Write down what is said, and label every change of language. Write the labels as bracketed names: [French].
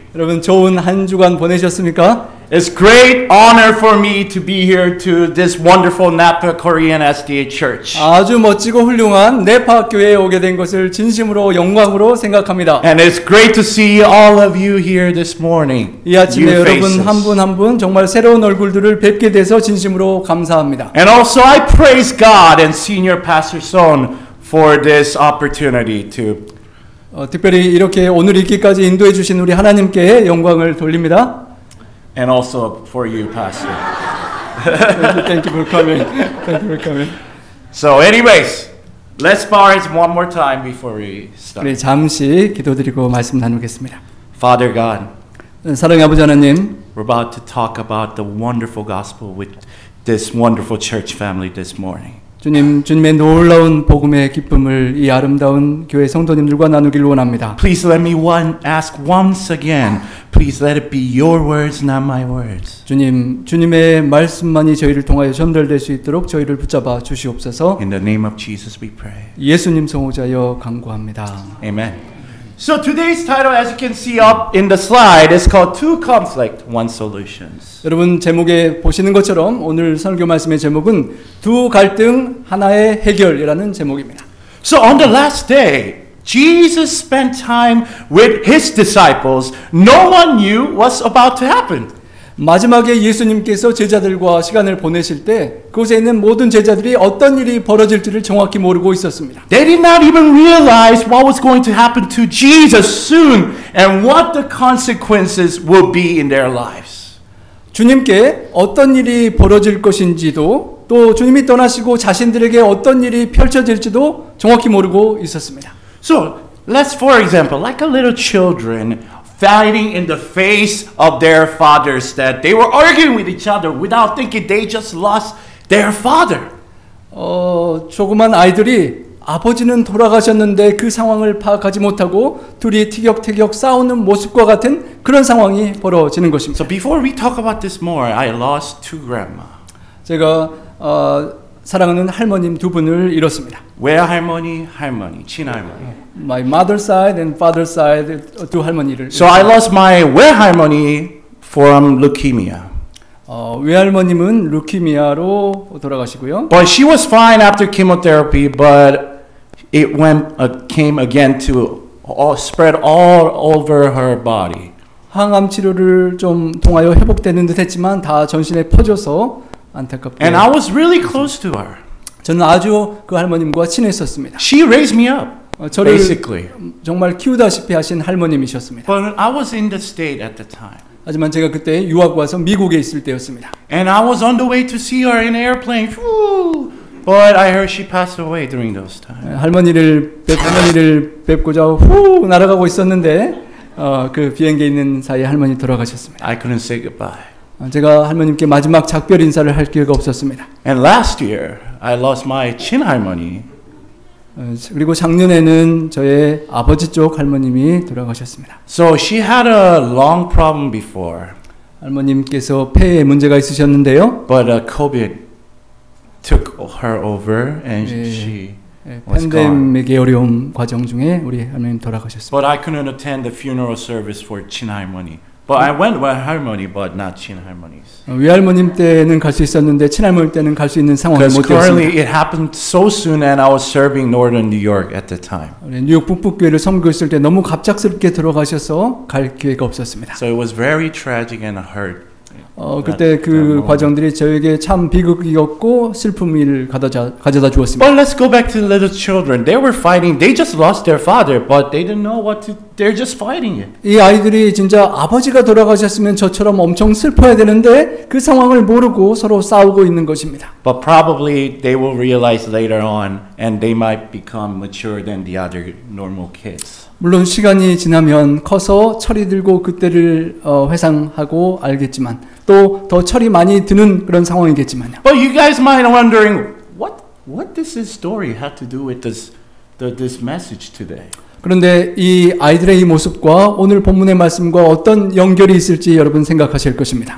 [Korean] 여러분 좋은 한 주간 보내셨습니까? [English] It's great honor for me to be here to this wonderful Napa Korean SDA Church. [Korean] 아주 멋지고 훌륭한 네파 교회에 오게 된 것을 진심으로 영광으로 생각합니다. [English] And it's great to see all of you here this morning. [Korean] 이 아침에 [English] New [Korean] 여러분 [English] faces. [Korean] 한 분 한 분 정말 새로운 얼굴들을 뵙게 돼서 진심으로 감사합니다. [English] And also I praise God and Senior Pastor Son for this opportunity to [Korean] 특별히 이렇게 오늘 있기까지 인도해 주신 우리 하나님께 영광을 돌립니다. [English] and also for you, Pastor. Thank you for coming. Thank you for coming. So anyways, let's bow our heads one more time before we start. [Korean] 우리 잠시 기도드리고 말씀 나누겠습니다. [English] Father God, [Korean] 사랑의 아버지 하나님, [English] we're about to talk about the wonderful gospel with this wonderful church family this morning. [Korean] 주님, 주님의 놀라운 복음의 기쁨을 이 아름다운 교회 성도님들과 나누길 원합니다. [English] Please let me ask once again. Please let it be your words, not my words. [Korean] 주님, 주님의 말씀만이 저희를 통하여 전달될 수 있도록 저희를 붙잡아 주시옵소서. [English] In the name of Jesus we pray. [Korean] 예수님 성호자여 간구합니다. [English] Amen. So today's title, as you can see up in the slide, is called Two Conflict, One Solutions. [Korean] 여러분 제목에 보시는 것처럼 오늘 설교 말씀의 제목은 두 갈등 하나의 해결이라는 제목입니다. [English] So on the last day, Jesus spent time with his disciples. No one knew what's about to happen. [Korean] 마지막에 예수님께서 제자들과 시간을 보내실 때 그곳에 있는 모든 제자들이 어떤 일이 벌어질지를 정확히 모르고 있었습니다. [English] They did not even realize what was going to happen to Jesus soon and what the consequences will be in their lives. [Korean] 주님께 어떤 일이 벌어질 것인지도 또 주님이 떠나시고 자신들에게 어떤 일이 펼쳐질지도 정확히 모르고 있었습니다. [English] So let's, for example, like a little children fighting in the face of their fathers, that they were arguing with each other without thinking they just lost their father. [Korean] 조그만 아이들이 아버지는 돌아가셨는데 그 상황을 파악하지 못하고 둘이 티격태격 싸우는 모습과 같은 그런 상황이 벌어지는 것입니다. [English] So before we talk about this more, I lost two grandma. [Korean] 제가 사랑하는 할머님 두 분을 잃었습니다. 외할머니, 할머니, 친할머니. [English] My mother's side and father's side [Korean] 두 할머니를. [English] So I lost my 외할머니 from leukemia. [Korean] 외할머님은 루키미아로 돌아가시고요. [English] But she was fine after chemotherapy, but it came again to spread all over her body. [Korean] 항암 치료를 좀 통하여 회복되는 듯했지만 다 전신에 퍼져서 안타깝게. [English] And I was really close to her. [Korean] 저는 아주 그 할머님과 친했었습니다. [English] She raised me up, [Korean] 저를 [English] basically. [Korean] 정말 키우다시피 하신 할머님이셨습니다. [English] But I was in the States at the time. [Korean] 하지만 제가 그때 유학 와서 미국에 있을 때였습니다. [English] And I was on the way to see her in an airplane. Woo! But I heard she passed away during those times. [Korean] 할머니를 뵙고자 후 날아가고 있었는데 그 비행기에 있는 사이에 할머니 돌아가셨습니다. [English] I couldn't say goodbye. [Korean] 제가 할머님께 마지막 작별 인사를 할 기회가 없었습니다. [English] And last year, I lost my 친할머니. [Korean] 그리고 작년에는 저의 아버지 쪽 할머님이 돌아가셨습니다. [English] So she had a lung problem before. [Korean] 할머님께서 폐에 문제가 있으셨는데요. [English] But COVID took her over and she was gone. [Korean] 팬데믹의 어려움 과정 중에 우리 할머님 돌아가셨습니다. [English] But I couldn't attend the funeral service for 친할머니. But I went with 할머니, but not 친할머니's. [Korean] 외할머님 때는 갈 수 있었는데 친할머니 때는 갈 수 있는 상황이 [English] Because [Korean] 못 [English] currently [Korean] 되었습니다. [English] it happened so soon, and I was serving Northern New York at the time. [Korean] 뉴욕 북부교회를 섬기고 있을 때 너무 갑작스럽게 돌아가셔서 갈 기회가 없었습니다. [English] So it was very tragic and hurt. [Korean] 그때 그 과정들이 저에게 참 비극이었고 슬픔을 가져다 주었습니다. [English] But let's go back to the little children. They were fighting. They just lost their father, but they didn't know what to. They're just fighting it. [Korean] 이 아이들이 진짜 아버지가 돌아가셨으면 저처럼 엄청 슬퍼야 되는데 그 상황을 모르고 서로 싸우고 있는 것입니다. [English] But probably they will realize later on, and they might become mature than the other normal kids. [Korean] 물론 시간이 지나면 커서 철이 들고 그때를 회상하고 알겠지만 또 더 철이 많이 드는 그런 상황이겠지만요. [English] But you guys might be wondering, what does this story have to do with this message today? [Korean] 그런데 이 아이들의 이 모습과 오늘 본문의 말씀과 어떤 연결이 있을지 여러분 생각하실 것입니다.